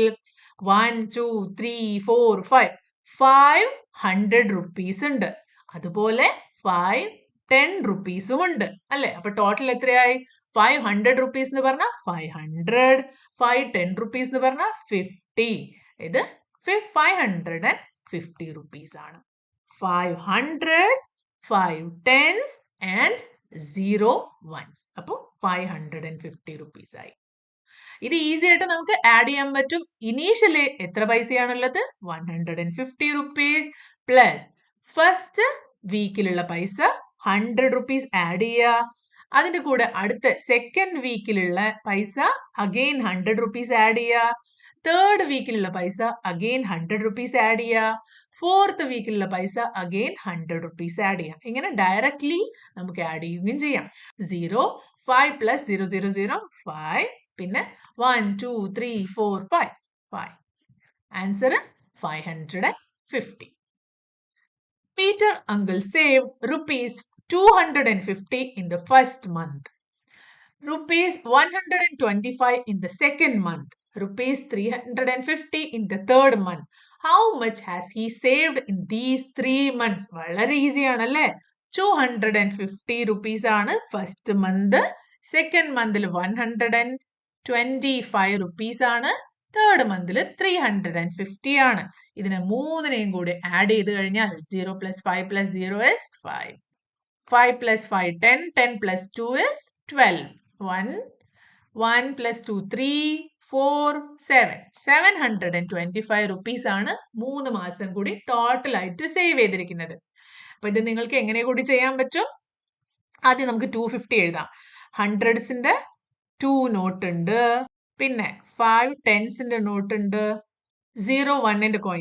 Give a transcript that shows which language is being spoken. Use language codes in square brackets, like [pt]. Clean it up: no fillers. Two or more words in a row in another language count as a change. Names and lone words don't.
[ml] 1, 2, 3, 4, 5. 500 rupees ഉണ്ട്. അതുപോലെ 5, 10 rupeesഉം ഉണ്ട് അല്ലെ? അപ്പൊ ടോട്ടൽ എത്രയായി? 500 rupees എന്ന് പറഞ്ഞാൽ 500, 10 rupees എന്ന് പറഞ്ഞാൽ 50. ഇത് 550 rupees ആണ്. [en] 5 hundreds, 5 tens and 0 ones. [ml] അപ്പൊ 550 rupees ആയി. ഇത് ഈസി ആയിട്ട് നമുക്ക് ആഡ് ചെയ്യാൻ പറ്റും. ഇനീഷ്യലി എത്ര പൈസയാണുള്ളത്? 150 rupees പ്ലസ് ഫസ്റ്റ് വീക്കിലുള്ള പൈസ [en] 100 rupees add [ml] ചെയ്യുക. അതിന്റെ കൂടെ അടുത്ത [en] second weekilulla [ml] പൈസ [en] again 100 rupees add [ml] ചെയ്യുക. [en] third weekilulla [ml] പൈസ [en] again 100 rupees add [ml] ചെയ്യുക. [en] fourth weekilulla [ml] പൈസ [en] again 100 rupees add [ml] ചെയ്യാം. ഇങ്ങനെ ഡയറക്ട്ലി നമുക്ക് ആഡ് ചെയ്യുകയും ചെയ്യാം. [en] 0, 5 plus 0, 0, 0, 5. [ml] പിന്നെ 1, 2, 3, 4, 5, 5. [en] Answer is 550. Peter uncle saved rupees 250 in the first month, rupees 125 in the second month, rupees 350 in the third month. How much has he saved in these 3 months? [ml] വളരെ ഈസി ആണല്ലേ? 250 rupees ആണ് [en] first month. second monthil [ml] 125 rupees ആണ്. [en] third monthil [ml] 350 ആണ്. ഇതിനെ മൂന്നിനെയും കൂടി ആഡ് ചെയ്ത് കഴിഞ്ഞാൽ [en] 0 plus 5 plus 0 is 5. 5 plus 5, 10. 10 plus 2 is 12. 1 plus 2, 3, 4, 7. [ml] 725 rupees ആണ് 3 മാസം കൂടി ടോട്ടൽ ആയിട്ട് സേവ് ചെയ്തിരിക്കുന്നത്. അപ്പൊ ഇത് നിങ്ങൾക്ക് എങ്ങനെ കൂടി ചെയ്യാൻ പറ്റും? ആദ്യം നമുക്ക് 250 എഴുതാം. ഹൺഡ്രഡ്സിന്റെ 2 നോട്ട് ഉണ്ട്. പിന്നെ 5 ടെൻസിന്റെ നോട്ട് ഉണ്ട്. 0 1ന്റെ കോയിൻ.